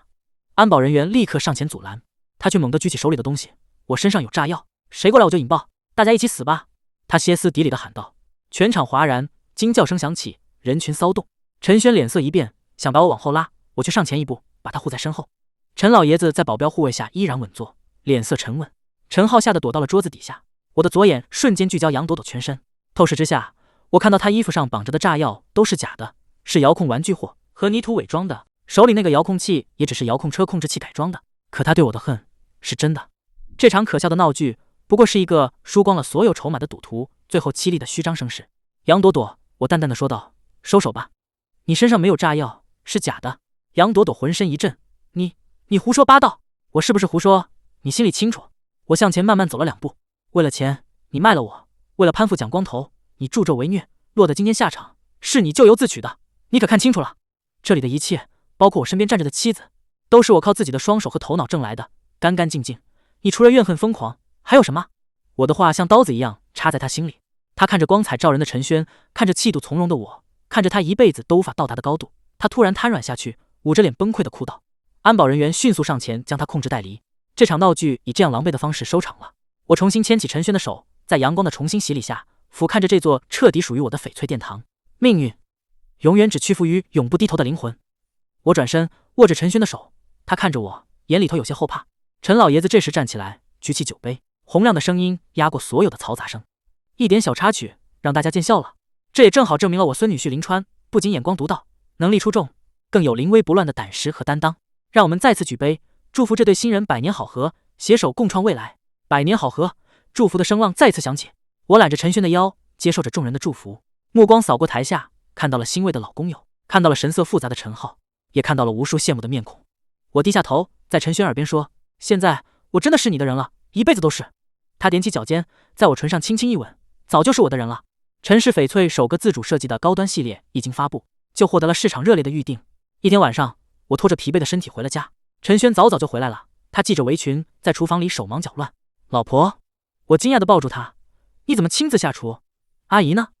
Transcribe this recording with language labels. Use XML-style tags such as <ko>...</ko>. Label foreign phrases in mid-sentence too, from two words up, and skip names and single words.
<zh>安保人員立刻上前阻攔，他卻猛地舉起手裡的東西：“我身上有炸藥，誰過來我就引爆，大家一起死吧！” 他歇斯底里地喊道。全場譁然，驚叫聲響起，人群騷動。陳軒臉色一變，想把我往後拉，我卻上前一步，把他護在身後。陳老爺子在保鏢護衛下依然穩坐，臉色沉穩。陳浩嚇得躲到了桌子底下，我的左眼瞬間聚焦楊朵朵全身，透視之下，我看到她衣服上綁着的炸藥都是假的，是遙控玩具貨和泥土偽裝的，手裡那個遙控器也只是遙控車控制器改裝的。可他對我的恨是真的。這場可笑的鬧劇不過是一個輸光了所有籌碼的賭徒最後淒厲的虛張聲勢。楊朵朵，我淡淡的說道：“收手吧，你身上沒有炸藥，是假的。” 楊朵朵渾身一震：“你胡說八道！我是不是胡說？你心裡清楚。”我向前慢慢走了2步。為了錢，你賣了我；為了攀附蔣光頭，你助紂為虐，落得今天下場，是你咎由自取的。你可看清楚了，這裡的一切，包括我身邊站着的妻子，都是我靠自己的雙手和頭腦掙來的，乾乾淨淨。你除了怨恨瘋狂，還有什麼？我的話像刀子一樣插在他心裡。他看着光彩照人的陳軒，看着氣度從容的我，看着他一輩子都無法到達的高度，他突然癱軟下去，捂着臉崩潰地哭道。安保人員迅速上前將他控制帶離。這場鬧劇以這樣狼狽的方式收場了。我重新牽起陳軒的手，在陽光的重新洗禮下，俯瞰着這座徹底屬於我的翡翠殿堂。命運永遠只屈服於永不低頭的靈魂。我轉身握着陳軒的手，他看着我，眼裡頭有些後怕。陳老爺子這時站起來，舉起酒杯，洪亮的聲音壓過所有的嘈雜聲。一點小插曲，讓大家見笑了。這也正好證明了我孫女婿林川不僅眼光獨到，能力出眾，更有臨危不亂的膽識和擔當。讓我們再次舉杯，祝福這對新人百年好合，攜手共創未來。百年好合，祝福的聲浪再次響起。我攬着陳軒的腰，接受着眾人的祝福，目光掃過台下，看到了欣慰的老工友，看到了神色複雜的陳浩，也看到了無數羨慕的面孔。我低下頭，在陳軒耳邊說：“現在我真的是你的人了，一輩子都是。” 他踮起腳尖，在我唇上輕輕一吻，早就是我的人了。陳氏翡翠首個自主設計的高端系列一經發布，就獲得了市場熱烈的預定。一天晚上，我拖着疲憊的身體回了家，陳軒早早就回來了，他繫着圍裙在廚房裡手忙腳亂。老婆，我驚訝地抱住他，你怎麼親自下廚？阿姨呢？</zh>